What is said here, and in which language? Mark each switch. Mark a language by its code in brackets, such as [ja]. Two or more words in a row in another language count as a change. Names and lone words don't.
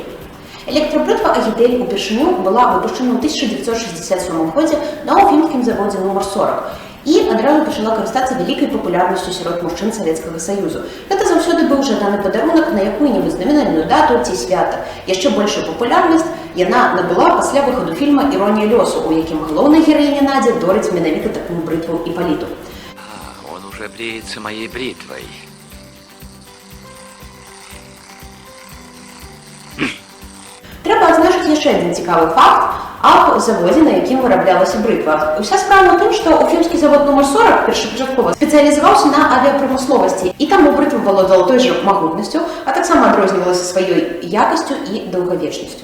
[be] Электрабрытва «Агідель» упершыню была выпушчана ў 1967 годзе на уфімскім заводзе нумар 40 і адразу пачала карыстацца вялікай папулярнасцю сярод мужчын Савецкага Саюзу. Гэта заўсёды быў жаданы падарунак на якую-небудзь знамінальную дату ці свята. Яшчэ большую папулярнасць яна набыла пасля выхаду фільма «Іронія лёсу», у якім галоўная гераіня Надзя дорыць менавіта такую брытву Іпаліту. [ru] Он уже бреется моей бритвой. [be] Трэба адзначыць яшчэ адзін цікавы факт аб заводзе, на якім выраблялася брытва. Уся справа ў тым, што уфімскі завод нумар 40 першапачаткова спецыялізаваўся на авіапрамысловасці, і таму брытва валодала той жа магутнасцю, а таксама адрознівалася сваёй якасцю і даўгавечнасцю.